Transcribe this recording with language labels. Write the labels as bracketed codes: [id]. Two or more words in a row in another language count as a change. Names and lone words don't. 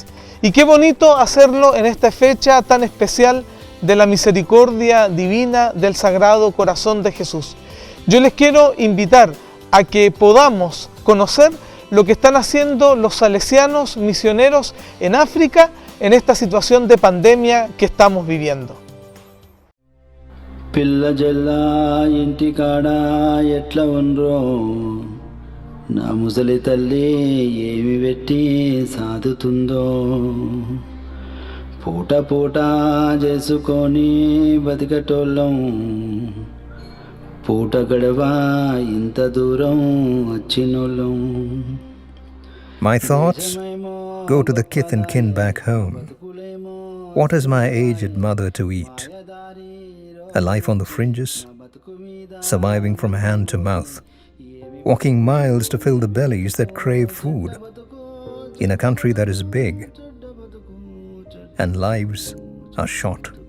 [es] Y qué bonito hacerlo en esta fecha tan especial de la misericordia divina del Sagrado Corazón de Jesús. Yo les quiero invitar a que podamos conocer lo que están haciendo los salesianos misioneros en África en esta situación de pandemia que estamos viviendo. [te] నా ముసలి తల్లి ఏమి పెట్టి సాదుతుందో పూట పూట చేసుకొని బతికటోళ్ళం పూట గడవా ఇంత దూరం వచ్చినోళ్ళం. [en] My thoughts go to the kith and kin back home. What has my aged mother to eat? A life on the fringes, surviving from hand to mouth, walking miles to fill the bellies that crave food, in a country that is big, and lives are short.